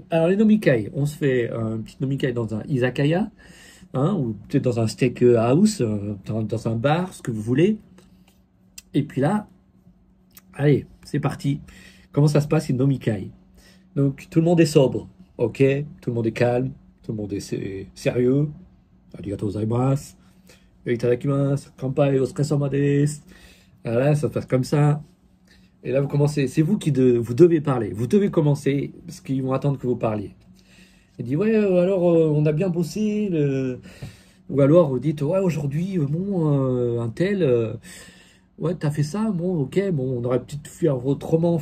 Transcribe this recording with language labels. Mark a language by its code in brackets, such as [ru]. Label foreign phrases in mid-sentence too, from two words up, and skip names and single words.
[fr] Alors, les nomikai, on se fait un petit nomikai dans un izakaya, hein, ou peut-être dans un steak house, dans un bar, ce que vous voulez. Et puis là, allez, c'est parti. Comment ça se passe, une nomikai? Donc, tout le monde est sobre, ok? Tout le monde est calme, tout le monde est sérieux. [ja] ありがとうございます。いただきます. 乾杯、お疲れ様です. [fr] Voilà, ça se passe comme ça. Et là, vous commencez. C'est vous qui vous devez parler. Vous devez commencer parce qu'ils vont attendre que vous parliez. Il dit, ouais, alors, on a bien bossé. Ou alors, vous dites, ouais, aujourd'hui, bon, un tel... ouais, t'as fait ça, bon, ok, bon, on aurait peut-être fait autrement.